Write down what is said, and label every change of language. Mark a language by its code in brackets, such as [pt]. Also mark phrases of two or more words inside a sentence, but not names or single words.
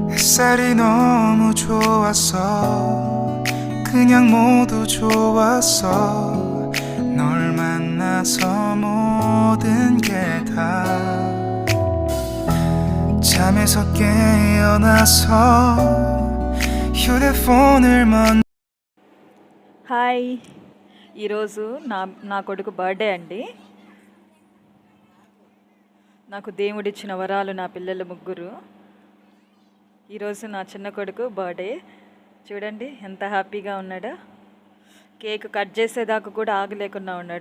[ko] 햇살이 너무 좋았어 그냥 모두 좋았어 널 만나서 모든 게 다 잠에서 깨어나서 휴대폰을 [te] హాయ్, ఈరోజు నా కొడుకు బర్త్డే అండి. నాకు దేవుడిచ్చిన వరాలు నా పిల్లలు ముగ్గురు. ఈరోజు నా చిన్న కొడుకు బర్త్డే. చూడండి ఎంత హ్యాపీగా ఉన్నాడో. [en] cake cut [te] చేసేదాకా కూడా ఆగలేకుండా ఉన్నాడు.